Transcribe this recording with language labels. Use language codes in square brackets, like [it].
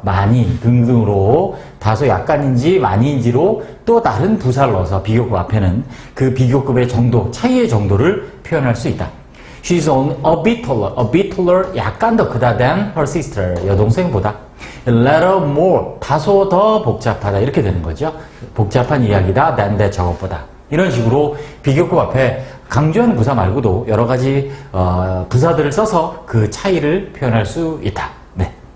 [ko] 많이 등등으로 다소 약간인지 많이인지로 또 다른 부사를 넣어서 비교급 앞에는 그 비교급의 정도, 차이의 정도를 표현할 수 있다. [en] She's only a bit taller, [ko] 약간 더 크다 [en] than her sister, [ko] 여동생보다. [en] A little more, [ko] 다소 더 복잡하다. 이렇게 되는 거죠. 복잡한 이야기다 [en] than that, [ko] 저것보다. 이런 식으로 비교급 앞에 강조하는 부사 말고도 여러 가지 부사들을 써서 그 차이를 표현할 수 있다. 네.